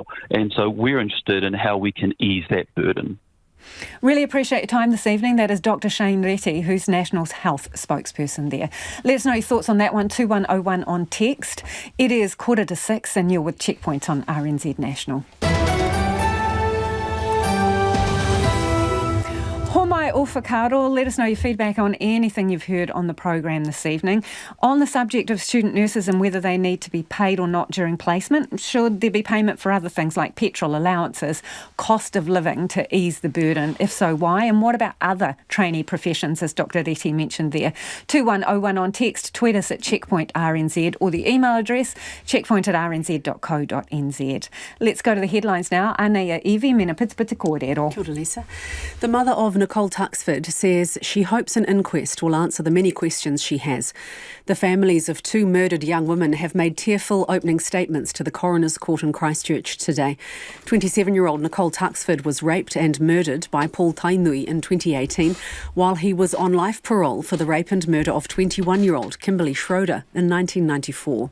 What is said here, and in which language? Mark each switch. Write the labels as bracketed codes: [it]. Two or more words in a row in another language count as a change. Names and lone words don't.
[en] And so we're interested in how we can ease that burden. Really appreciate your time this evening. That is Dr. Shane Reti, who's National's health spokesperson there. Let us know your thoughts on that one, 2101 on text. It is 5:45 and you're with Checkpoint on RNZ National. [mi] Homai o whakaaro, [en] let us know your feedback on anything you've heard on the programme this evening. On the subject of student nurses and whether they need to be paid or not during placement, should there be payment for other things like petrol allowances, cost of living to ease the burden? If so, why? And what about other trainee professions, as Dr. Reti mentioned there? 2101 on text, tweet us at Checkpoint RNZ, or the email address checkpoint@rnz.co.nz. Let's go to the headlines now. [mi] Anea Evie, mena pitipiti kōrero. Kia ora, [en] Lisa. The mother of Nicole Tuxford says she hopes an inquest will answer the many questions she has. The families of 2 murdered young women have made tearful opening statements to the coroner's court in Christchurch today. 27-year-old Nicole Tuxford was raped and murdered by Paul Tainui in 2018 while he was on life parole for the rape and murder of 21-year-old Kimberly Schroeder in 1994.